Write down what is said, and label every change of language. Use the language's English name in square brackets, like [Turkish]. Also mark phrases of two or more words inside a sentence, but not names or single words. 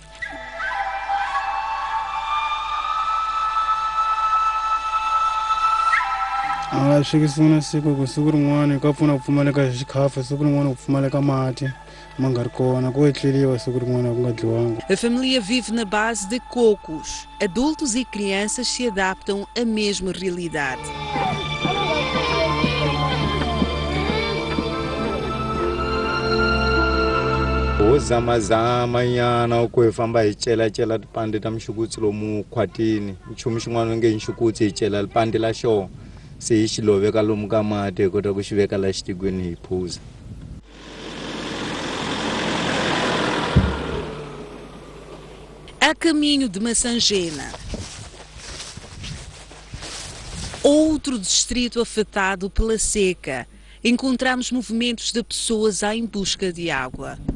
[Portuguese] A família vive na base de cocos. Adultos e crianças se adaptam à mesma realidade. [Tsonga] Uzamazama nyana ukufamba ichela tipande ta mixukutsi lomu khwatini nchumu xin'wana nge nxukutsi hi chela lipande la xona se hi xi loveka lomu ka mati hi kota ku xi veka la xitikweni hi phuza. [Portuguese] A caminho de Massangena, outro distrito afetado pela seca, encontramos movimentos de pessoas em busca de água.